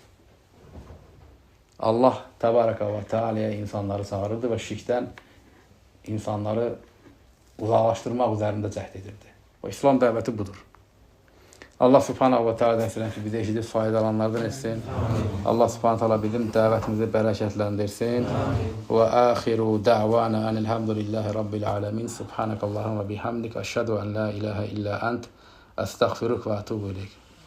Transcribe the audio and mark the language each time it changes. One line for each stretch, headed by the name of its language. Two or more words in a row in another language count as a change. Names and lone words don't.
Azerbaijani: Allah
Arabic: تبارك وتعالى
Azerbaijani: insanları çağırırdı və şirkdən insanları uzaqlaşdırmaq üzərində cəhd edirdi. O İslam dəvəti budur. Allah
Arabic: سبحانه وتعالى
Azerbaijani: dəstəklər ki, bizə eşidib faydalanlardan etsin. Allah
Arabic: سبحانه تعالى
Azerbaijani: bizim dəvətimizi bərəkətləndirsin.
Arabic: وآخر دعوانا أن الحمد لله رب العالمين. سبحانك اللهم وبحمدك. أشهد أن لا إله إلا أنت. أستغفرك وأتوب إليك.